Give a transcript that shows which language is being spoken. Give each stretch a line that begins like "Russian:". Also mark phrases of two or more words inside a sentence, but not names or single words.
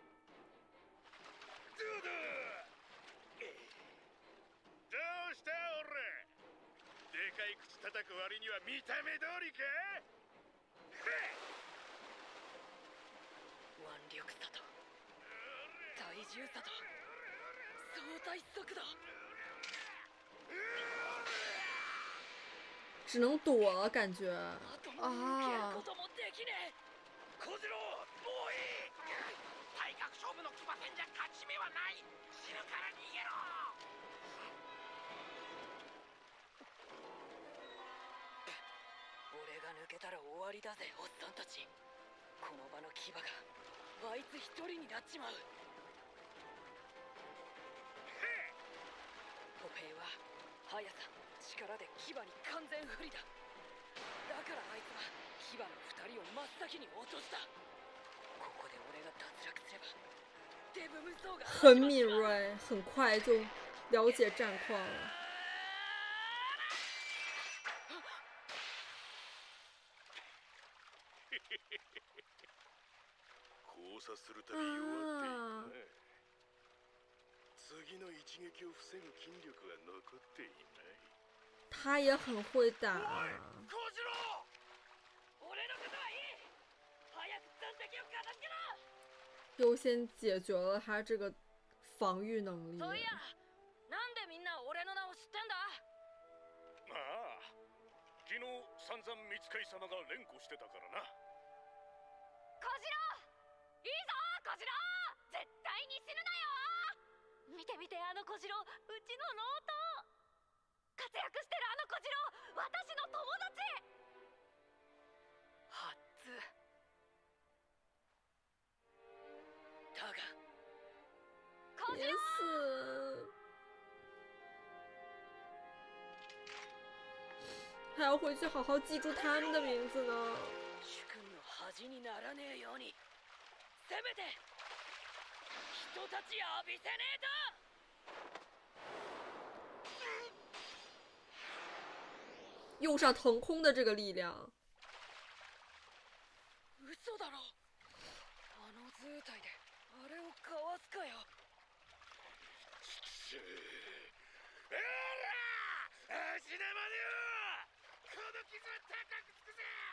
Japanese: どうした俺。でかい口叩く割には見た目通りか。腕力差と体重差と相対速度。
Chinese: 只能躲了，感觉
Japanese: あともう受けることもできねえ。小次郎、もういい。体格勝負の騎馬戦じゃ勝ち目はない。死ぬから逃げろ。俺が抜けたら終わりだぜ、おっさんたち。この場の騎馬があいつ一人になっちまう。歩兵は速さ力で騎馬に完全不利だ。だからあいつは騎馬の2人を真っ先に落とした。ここで俺が脱落すればデブ無双が
Chinese: 很敏锐，很快就了解战况了。
Japanese: 交差するたび弱っていくね。次の一撃を防ぐ筋力が残っていない。
Chinese: 他也很会打。
Japanese: 小次郎、俺のことはいい。早く残敵を片付けろ。
Chinese: 优先解决了他这个防御能力。
Japanese: そういや、なんでみんな俺の名を知ってんだ。ああ、昨日散々三使様が連呼してたからな。小次郎、いいぞ小次郎、絶対に死ぬなよ。見て見て、あの小次郎、うちの老頭。活躍してるあの小次郎、私の友達。初だが小次
Chinese: 别
Japanese: 郎。死！
Chinese: 还要回去好好记住他们的名字呢。
Japanese: 主君の恥にならねえように、せめて人たち浴びせねえと。
Chinese: 用上腾空的这个力量。
Japanese: 嘘だろ。あの図体であれをかわすかよ。あら、足玉でよ。この傷は高くつくぜ。